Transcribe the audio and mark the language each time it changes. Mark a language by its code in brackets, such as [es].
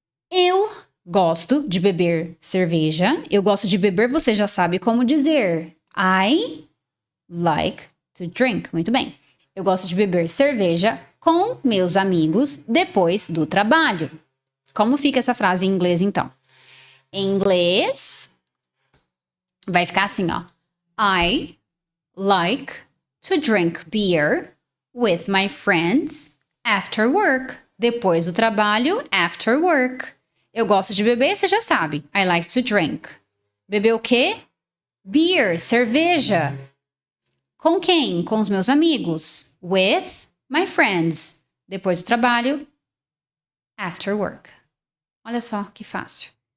[pt] Eu gosto de beber cerveja. Eu gosto de beber, você já sabe como dizer. [en] I like to drink. [pt] Muito bem. Eu gosto de beber cerveja com meus amigos depois do trabalho. Como fica essa frase em inglês, então? Em inglês, vai ficar assim, ó. [en] I like to drink beer with my friends after work. [pt] Depois do trabalho, [en] after work. [pt] Eu gosto de beber, você já sabe. [en] I like to drink. [pt] Beber o quê? Beer, cerveja. Com quem? Com os meus amigos. [en] With my friends. [pt] Depois do trabalho, [en] after work. [pt] Olha só que fácil.